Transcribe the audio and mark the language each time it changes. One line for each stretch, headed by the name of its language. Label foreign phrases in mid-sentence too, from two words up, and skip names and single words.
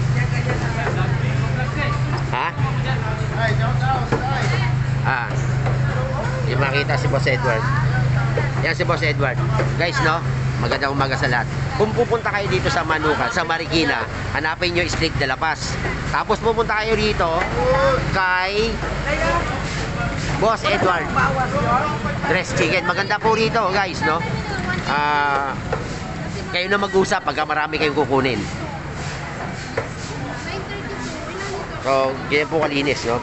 Filipino: Ha? Hindi makita si Boss Edward. Yan si Boss Edward. Guys, no? Magandang umaga sa lahat. Kung pupunta kayo dito sa Manukan, sa Marikina, hanapin nyo Steak de la Paz. Tapos pupunta kayo dito kay Boss Edward Dress Chicken. Maganda po rito, guys, no? Kayo na mag-usap pagka marami kayong kukunin. So, ganyan po kalinis, no?